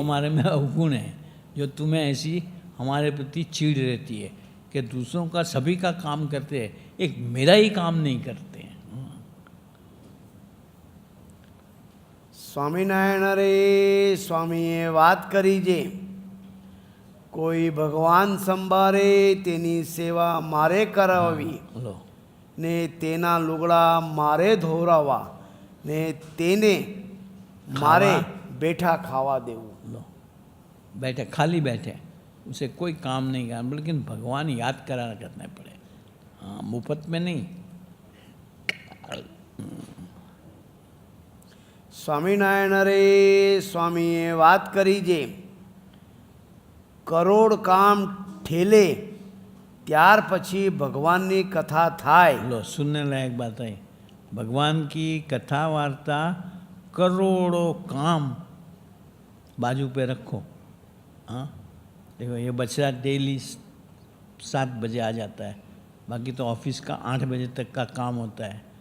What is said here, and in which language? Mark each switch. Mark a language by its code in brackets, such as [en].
[hi] हमारे में अवगुण है, जो तुम्हें ऐसी हमारे प्रति चिढ़ रहती है कि दूसरों का सभी का काम करते हैं, एक मेरा ही काम नहीं करते हैं। [gu] સ્વામિનારાયણ રે સ્વામીએ વાત કરી જે કોઈ ભગવાન સંભારે તેની સેવા મારે કરાવવી [hi] लो, [gu] ને તેના લુગડા મારે ધોવરાવવા ને તેને મારે બેઠા ખાવા દેવું। [hi] लो, बैठे खाली बैठे, उसे कोई काम नहीं करना, लेकिन भगवान याद करा करने पड़े। हाँ, मुफ्त में नहीं। [gu] સ્વામિનારાયણ રે સ્વામીએ વાત કરી જે કરોડ કામ ઠેલે ત્યાર પછી ભગવાનની કથા થાય। [hi] लो, सुनने लायक बात है। भगवान की कथा वार्ता, करोड़ों काम बाजू पे रखो। हाँ, देखो ये बच्चा डेली 7 बजे आ जाता है, बाकी तो ऑफिस का 8 बजे तक का काम होता है।